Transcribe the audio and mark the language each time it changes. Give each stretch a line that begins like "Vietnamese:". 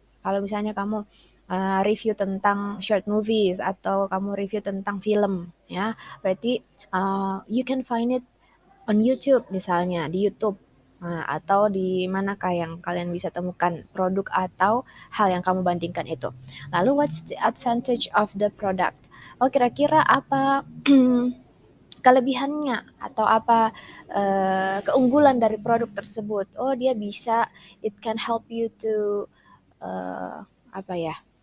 Indonesian: Kalau misalnya kamu review tentang short movies atau kamu review tentang film, ya, berarti
English: you can find it on YouTube
Indonesian: misalnya, di YouTube. Nah, atau di manakah yang kalian bisa temukan produk atau hal yang kamu bandingkan itu. Lalu
English: what's the advantage of the product?
Indonesian: Oh, kira-kira apa kelebihannya atau apa keunggulan dari produk tersebut?
English: Oh, it can help you to
Indonesian: apa ya?